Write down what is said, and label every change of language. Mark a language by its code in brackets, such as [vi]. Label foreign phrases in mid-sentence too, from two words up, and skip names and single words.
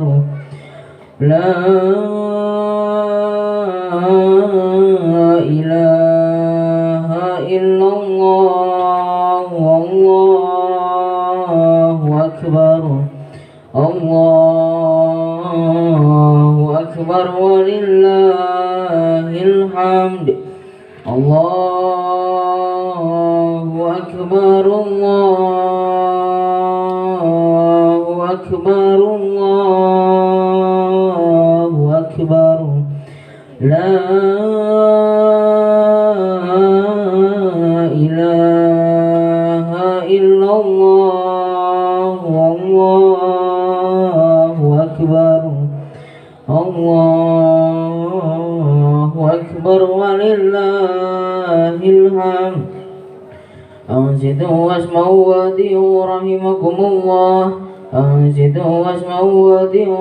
[ar] لا إله إلا الله، الله أكبر، الله أكبر ولله الحمد. الله أكبر، الله أكبر، الله أكبر. لا إله الله أكبر الله أكبر ولله الحمد أنصتوا واسمعوا وأطيعوا رحمكم الله أنصتوا واسمعوا وأطيعوا